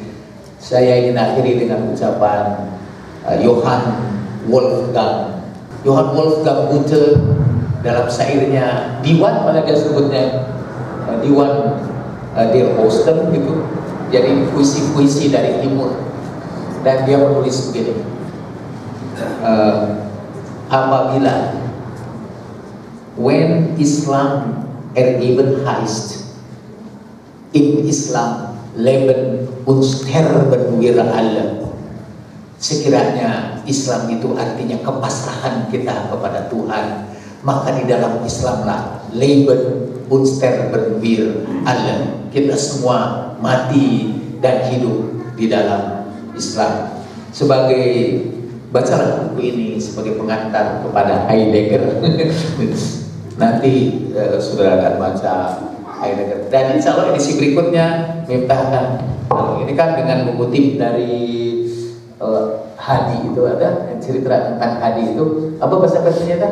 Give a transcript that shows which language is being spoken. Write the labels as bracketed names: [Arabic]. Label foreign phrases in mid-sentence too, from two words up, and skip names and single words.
[Indonesian] Saya ingin akhiri dengan ucapan Johann Wolfgang Goethe dalam syairnya Diwan, mana dia sebutnya Diwan Der Osten gitu. Jadi puisi-puisi dari timur. Dan dia menulis begini, apabila [German] when Islam ergeben heißt, im Islam leben und sterben wir alle. [Indonesian] Sekiranya Islam itu artinya kepasrahan kita kepada Tuhan, maka di dalam Islamlah [German] leben und sterben wir alle. [Indonesian] Kita semua mati dan hidup di dalam Islam. Sebagai bacalah buku ini sebagai pengantar kepada Heidegger. Nanti saudara akan baca Heidegger. Dan [Arabic] إن شاء الله [Indonesian] edisi berikutnya Miftah kan, ini kan dengan mengutip dari Hadi itu ada cerita tentang Hadi itu apa bahasa Persianya kan?